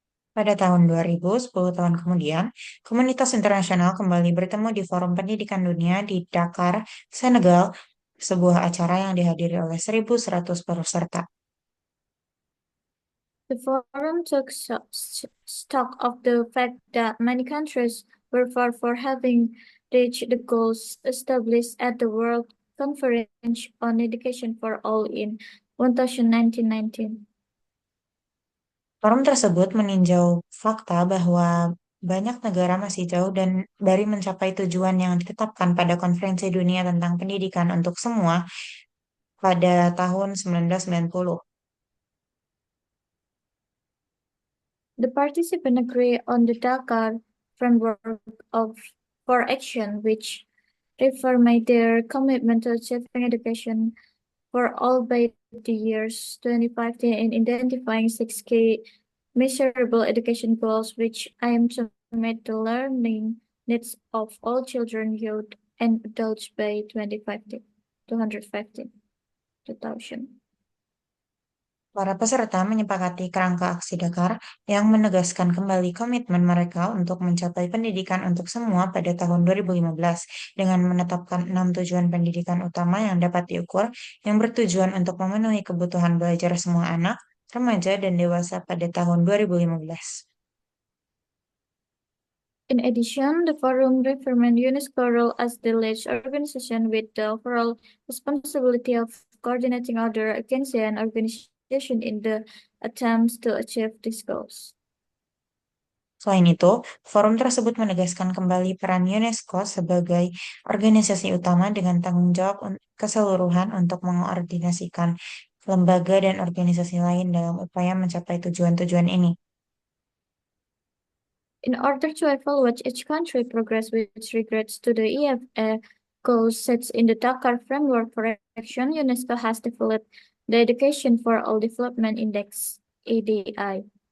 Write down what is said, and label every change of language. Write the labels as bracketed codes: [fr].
[id] Pada tahun 2000, 10 tahun kemudian, komunitas internasional kembali bertemu di Forum Pendidikan Dunia di Dakar, Senegal, sebuah acara yang dihadiri oleh 1.100 peserta. [en] The forum took stock of the fact that many countries were far from having reached the goals established at the World Conference on Education for All in 1919. [id] Forum tersebut meninjau fakta bahwa banyak negara masih jauh dan dari mencapai tujuan yang ditetapkan pada Konferensi Dunia tentang Pendidikan untuk Semua pada tahun 1990. [en] The participants agree on the Dakar framework of for action, which reaffirmed their commitment to achieving education for all by the years 2015 and identifying six key measurable education goals which aim to meet the learning needs of all children, youth, and adults by 2050, 250, 2000. [id] Para peserta menyepakati kerangka aksi Dakar yang menegaskan kembali komitmen mereka untuk mencapai pendidikan untuk semua pada tahun 2015 dengan menetapkan 6 tujuan pendidikan utama yang dapat diukur yang bertujuan untuk memenuhi kebutuhan belajar semua anak, remaja, dan dewasa pada tahun 2015. [en] In addition, the forum reaffirmed UNESCO's role as the lead organization with the overall responsibility of coordinating other agencies and organizations in the attempts to achieve these goals. [id] Selain itu, forum tersebut menegaskan kembali peran UNESCO sebagai organisasi utama dengan tanggung jawab keseluruhan untuk mengkoordinasikan lembaga dan organisasi lain dalam upaya mencapai tujuan-tujuan ini. [en] In order to evaluate each country progress with regards to the EFA goals set in the Dakar Framework for Action, UNESCO has developed the Education for All Development Index, EDI.